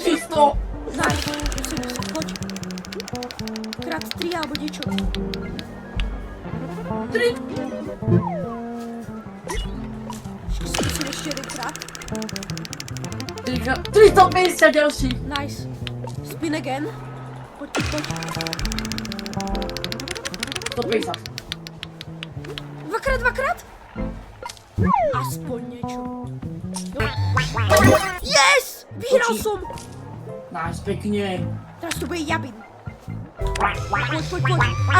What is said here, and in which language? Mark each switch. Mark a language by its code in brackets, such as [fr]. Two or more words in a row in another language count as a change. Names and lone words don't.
[sk] Daj, 80, poď. Krát 3 alebo niečo. 3! Skúsim ešte jedenkrát. 350 ďalší! [en] Nice. Spin again. [sk] Poď. 150. Dvakrát? Aspoň niečo. Yes! Vyhral Oči. som! Nice, pekne. Teraz to bude Jabin. Poď.